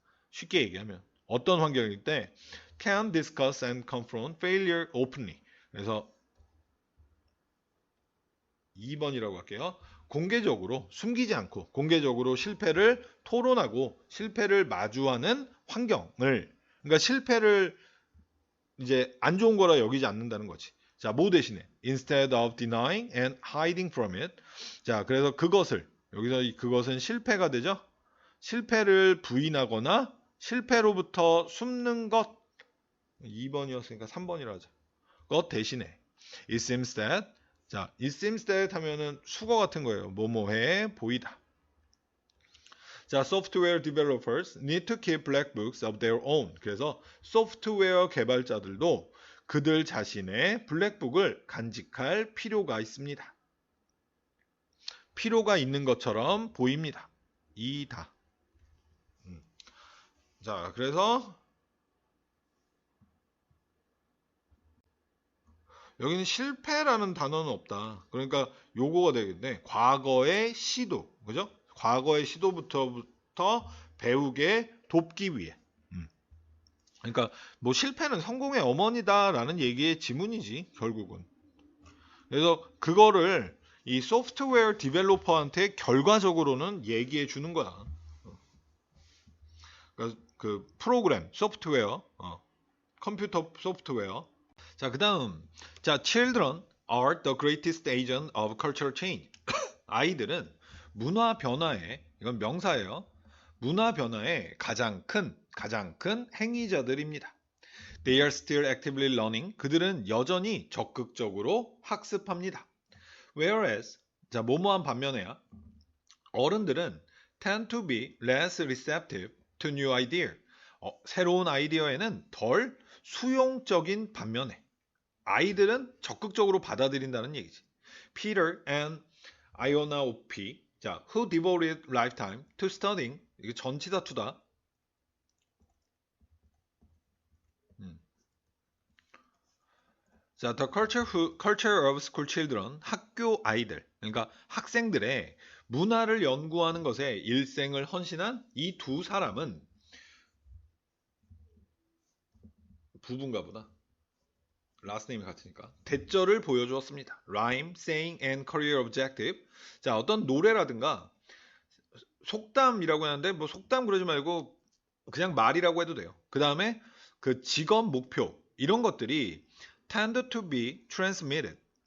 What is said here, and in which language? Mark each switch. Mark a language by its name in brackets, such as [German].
[Korean] 쉽게 얘기하면 어떤 환경일 때 [English] can discuss and confront failure openly. [Korean] 그래서 2번이라고 할게요. 공개적으로 숨기지 않고 공개적으로 실패를 토론하고 실패를 마주하는 환경을, 그러니까 실패를 이제 안 좋은 거라 여기지 않는다는 거지. 자, 뭐 대신에 [English] instead of denying and hiding from it. [Korean] 자, 그래서 그것을, 여기서 그것은 실패가 되죠. 실패를 부인하거나 실패로부터 숨는 것. 2번이었으니까 3번이라 하자. 것 대신에 [English] it seems that. [Korean] 자, it seems that 하면은 수거 같은 거예요. 뭐뭐해 보이다. [English] 자, software developers need to keep black books of their own. [Korean] 그래서 소프트웨어 개발자들도 그들 자신의 블랙북을 간직할 필요가 있습니다. 필요가 있는 것처럼 보입니다. 이다. 자, 그래서 여기는 실패라는 단어는 없다. 그러니까 요거가 되겠네. 과거의 시도, 그죠? 과거의 시도부터 배우게 돕기 위해. 그러니까 뭐 실패는 성공의 어머니다라는 얘기의 지문이지 결국은. 그래서 그거를 이 소프트웨어 디벨로퍼한테 결과적으로는 얘기해 주는 거야. 그러니까 그 프로그램, 소프트웨어, 컴퓨터 소프트웨어. 자, 그다음, 자, [English] children are the greatest agent of cultural change. [Korean] 아이들은 문화 변화에, 이건 명사예요. 문화 변화의 가장 큰 행위자들입니다. [English] They are still actively learning. [Korean] 그들은 여전히 적극적으로 학습합니다. [English] Whereas, [Korean] 자, 뭐뭐한 반면에야 어른들은 [English] tend to be less receptive to new idea. [Korean] 새로운 아이디어에는 덜 수용적인 반면에 아이들은 적극적으로 받아들인다는 얘기지. [English] Peter and Iona Opie, 자, who devoted lifetime to studying. [Korean] 이게 전치사투다. 자, [English] the culture of school children, [Korean] 학교 아이들, 그러니까 학생들의 문화를 연구하는 것에 일생을 헌신한 이 두 사람은 부부인가 보다. last name이 같으니까. 대절을 보여주었습니다. [English] rhyme, saying, and career objective. [Korean] 자, 어떤 노래라든가 속담이라고 하는데 뭐 속담 그러지 말고 그냥 말이라고 해도 돼요. 그 다음에 그 직업 목표 이런 것들이 [English] tend to be transmitted.